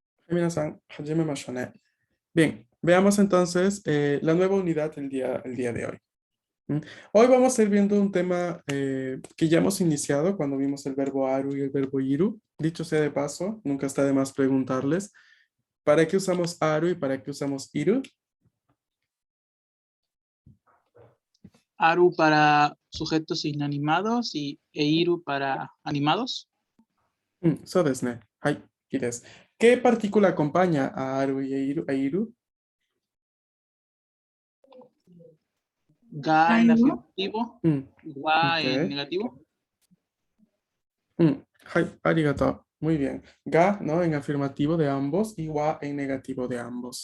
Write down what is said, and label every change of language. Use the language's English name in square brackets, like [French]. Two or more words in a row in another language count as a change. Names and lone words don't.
[Japanese] みなさん、始めましょうね. [Spanish] Bien, veamos entonces la nueva unidad el día de hoy. ¿Mm? Hoy vamos a ir viendo un tema que ya hemos iniciado cuando vimos el verbo aru y el verbo iru. Dicho sea de paso, nunca está de más preguntarles, ¿para qué usamos aru y para qué usamos iru? Aru para sujetos inanimados e Iru para animados. [Japanese] そうですね。はい、です. [Spanish] ¿Qué partícula acompaña a aru y a iru? Ga en Ainu. afirmativo, Mm, Wa en ok. negativo. [Japanese] はい、ありがとう. [Spanish] Muy bien. Ga, ¿no? En afirmativo de ambos y wa en negativo de ambos.